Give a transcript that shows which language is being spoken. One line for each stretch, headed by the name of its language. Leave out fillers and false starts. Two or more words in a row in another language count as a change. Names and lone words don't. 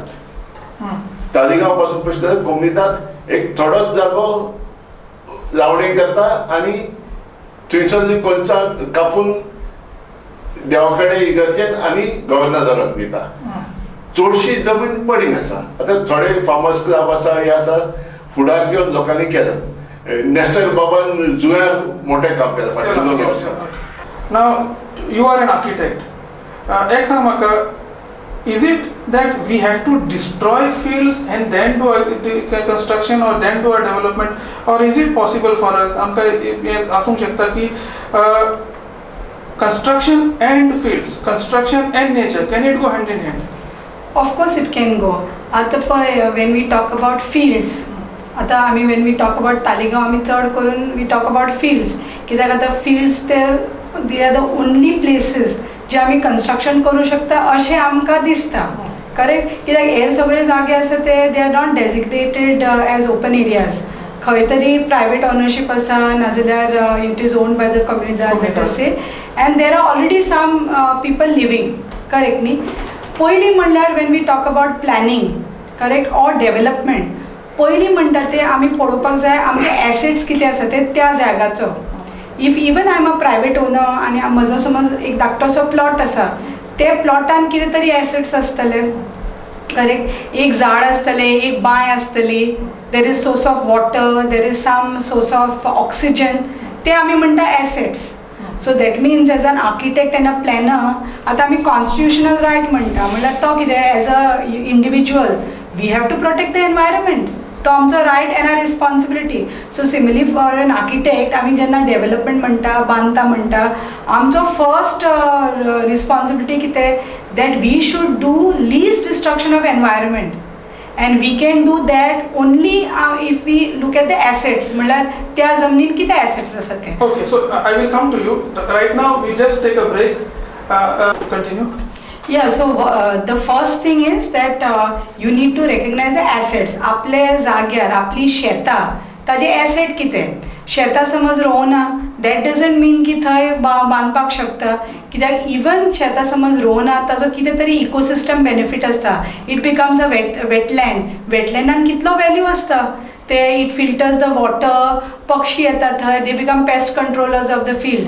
Konkani: तालिगांव पासून पयशे जाल्यार कोमनिदाद एक थोडोच जागो लावणी करता आनी थंयसर कोणसा कापून देवा कडेन इगर्जेन आनी गव्हर्नराक दिता. चडशी जमीन पडींग आसा. आतां थोडे
English: farmers club
Konkani: आसा हे आसा फुडार घेवन लोकांनी केलं. नॅशनल बाबान जुंयार मोठे काम केलं फाटल्या 2 वर्सां.
English: now you are an architect
Konkani: एक सांग म्हाका
English: is it that we have to destroy fields and then do a construction or then do a development or is it possible for us
Konkani: आमकां आसूंक शकता की
English: construction and fields construction and nature can it go hand in hand? Of course it can go.
Konkani: आता पळय
English: when we talk about fields
Konkani: आता आमी
English: when we talk about
Konkani: तालिगांव आमी चड करून
English: we talk about fields
Konkani: कित्याक आतां
English: fields they are the only places
Konkani: जे आमी कन्स्ट्रक्शन करूं शकता अशें आमकां दिसता. करेक्ट कित्याक हे सगळे जागे आसा ते
English: they are not designated as open areas.
Konkani: खंय तरी
English: private ownership
Konkani: आसा नाजाल्यार
English: it is owned by the comunidade let us say and there are already some people living. correct न्ही.
Konkani: पयलीं म्हणल्यार
English: when we talk about planning correct or development
Konkani: पयलीं म्हणटा ते आमी पळोवपाक जाय आमचे एसेट्स कितें आसा ते त्या जाग्याचो.
English: if even I am a private owner
Konkani: आनी म्हजो समज एक धाकटोसो प्लॉट आसा ते प्लॉटान कितें तरी एसेट्स आसतले. करेक्ट एक झाड आसतलें एक बांय आसतली
English: there is source of water there is some source of oxygen
Konkani: ते आमी म्हणटा एसेट्स.
English: so that means as an architect and a planner
Konkani: आतां आमी
English: constitutional right
Konkani: म्हणटा म्हणल्यार तो कितें
English: as an individual we have to protect the environment
Konkani: तो आमचो
English: right and a responsibility. so similarly for an architect
Konkani: आमी जेन्ना डेवलपमेंट म्हणटा बांदता म्हणटा आमचो
English: first responsibility कितें that we should do least destruction of environment and we can do that only if we look at the assets
Konkani: म्हणल्यार त्या जमनीन कितें एसेट्स आसा ते.
English: ok so I will come to you right now we just take a break continue. Yeah, so the first thing is that you need to recognize the assets.
Konkani: आपले जाग्यार आपली शेतां ताजे एसेट कितें. शेतां समज रोवना
English: that doesn't mean
Konkani: की थंय बांदपाक शकता कित्याक इवन शेतां समज रोवना ताजो कितें तरी
English: ecosystem benefit
Konkani: आसता.
English: it becomes a wetland.
Konkani: वेटलँडान कितलो वॅल्यू आसता ते
English: it filters the water
Konkani: पक्षी येता थंय
English: they become pest controllers of the field.